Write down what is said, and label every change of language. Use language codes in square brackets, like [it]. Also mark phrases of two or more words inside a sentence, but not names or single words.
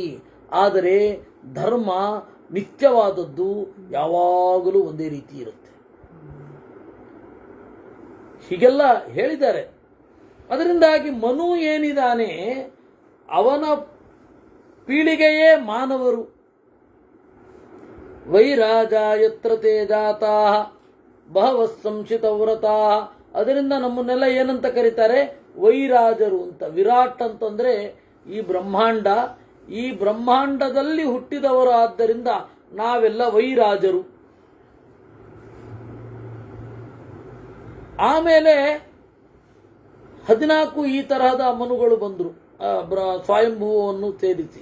[kn] ಆದರೆ ಧರ್ಮ ನಿತ್ಯವಾದದ್ದು, ಯಾವಾಗಲೂ ಒಂದೇ ರೀತಿ ಇರುತ್ತೆ. ಹೀಗೆಲ್ಲ ಹೇಳಿದ್ದಾರೆ. ಅದರಿಂದಾಗಿ ಮನು ಏನಿದ್ದಾನೆ, ಅವನ ಪೀಳಿಗೆಯೇ ಮಾನವರು. [sa] ವೈರಾಜ ಯತ್ರ ತೇ ಜಾತಾ ಬಹವಃ ಸಂಶಿತವ್ರತಾ. [kn] ಅದರಿಂದ ನಮ್ಮನ್ನೆಲ್ಲ ಏನಂತ ಕರೀತಾರೆ? ವೈರಾಜರು ಅಂತ. ವಿರಾಟ್ ಅಂತಂದ್ರೆ ಈ ಬ್ರಹ್ಮಾಂಡ, ಈ ಬ್ರಹ್ಮಾಂಡದಲ್ಲಿ ಹುಟ್ಟಿದವರು. ಆದ್ದರಿಂದ ನಾವೆಲ್ಲ ವೈರಾಜರು. ಆಮೇಲೆ 14 ಈ ತರಹದ ಮನುಗಳು ಬಂದರು ಸ್ವಯಂಭುವವನ್ನು ಸೇರಿಸಿ.